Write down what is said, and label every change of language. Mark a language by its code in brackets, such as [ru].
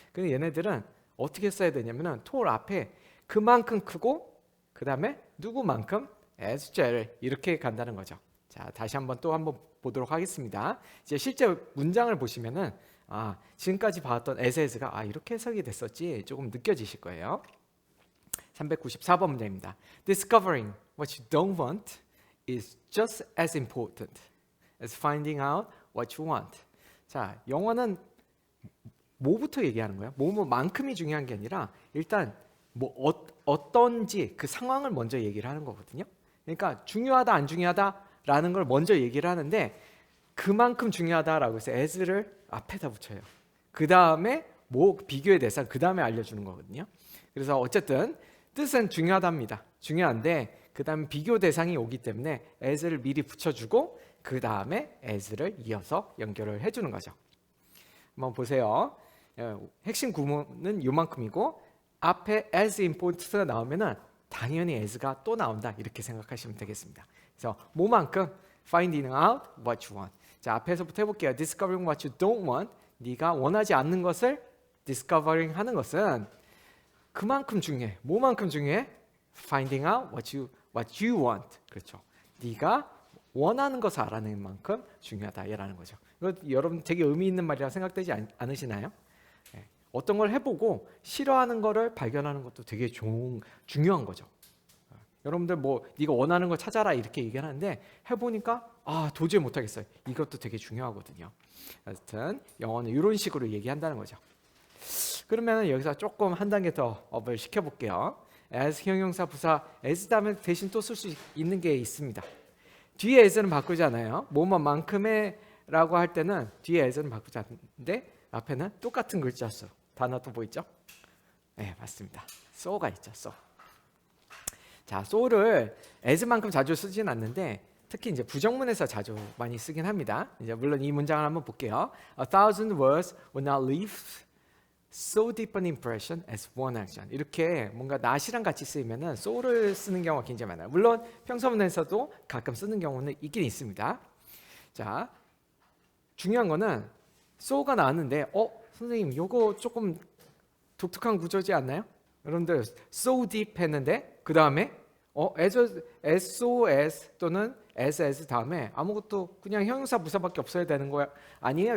[ko] 근데 얘네들은 어떻게 써야 되냐면은 tall 앞에 그만큼 크고 그 다음에 누구만큼 [en] as Jerry [ko] 이렇게 간다는 거죠. 자, 다시 한번 보도록 하겠습니다. 이제 실제 문장을 보시면은 지금까지 봤던 as가 이렇게 해석이 됐었지 조금 느껴지실 거예요. 394번 문제입니다. [en] Discovering what you don't want is just as important as finding out what you want. [ko] 자, 영어는 뭐부터 얘기하는 거예요? 뭐만큼이 중요한 게 아니라 일단 어떤지 그 상황을 먼저 얘기를 하는 거거든요. 그러니까 중요하다 안 중요하다라는 걸 먼저 얘기를 하는데 그만큼 중요하다라고 해서 as를 앞에다 붙여요. 그 다음에 비교의 대상 그 다음에 알려주는 거거든요. 그래서 어쨌든 뜻은 중요하답니다. 중요한데 그 다음에 비교 대상이 오기 때문에 as를 미리 붙여주고 그 다음에 as를 이어서 연결을 해주는 거죠. 한번 보세요. 핵심 구문은 요만큼이고 앞에 [en] as important [ko] 가 나오면은 당연히 as가 또 나온다 이렇게 생각하시면 되겠습니다. 그래서 뭐만큼 [en] finding out what you want. [ko] 자, 앞에서부터 해볼게요. [en] Discovering what you don't want. [ko] 네가 원하지 않는 것을 discovering 하는 것은 그만큼 중요해. 뭐만큼 중요해? [en] Finding out what you want. [ko] 그렇죠. 네가 원하는 것을 알아내는 만큼 중요하다라는 거죠. 이거 여러분 되게 의미 있는 말이라 생각되지 않으시나요? 네. 어떤 걸 해보고 싫어하는 거를 발견하는 것도 되게 중요한 거죠. 여러분들 네가 원하는 걸 찾아라 이렇게 얘기하는데 해보니까 도저히 못하겠어요. 이것도 되게 중요하거든요. 하여튼 영어는 이런 식으로 얘기한다는 거죠. 그러면 여기서 조금 한 단계 더 업을 시켜볼게요. as 형용사 부사 as 다음에 대신 또 쓸 수 있는 게 있습니다. 뒤에 as는 바꾸지 않아요. 뭐뭐만큼의 라고 할 때는 뒤에 as는 바꾸지 않는데 앞에는 똑같은 글자 써. 단어 또 뭐 있죠? 네, 맞습니다. so가 있죠. so. 자, so를 as만큼 자주 쓰진 않는데 특히 이제 부정문에서 자주 많이 쓰긴 합니다. 이제 물론 이 문장을 한번 볼게요. [en] A thousand words would not leave so deep an impression as one action. [ko] 이렇게 뭔가 not이랑 같이 쓰이면은 so를 쓰는 경우가 굉장히 많아요. 물론 평서문에서도 가끔 쓰는 경우는 있긴 있습니다. 자, 중요한 거는 so가 나왔는데 선생님 요거 조금 독특한 구조지 않나요? 여러분들 so deep 했는데 그 다음에 SOS 또는 SS 다음에 아무것도 그냥 형용사 부사밖에 없어야 되는 거 아니에요?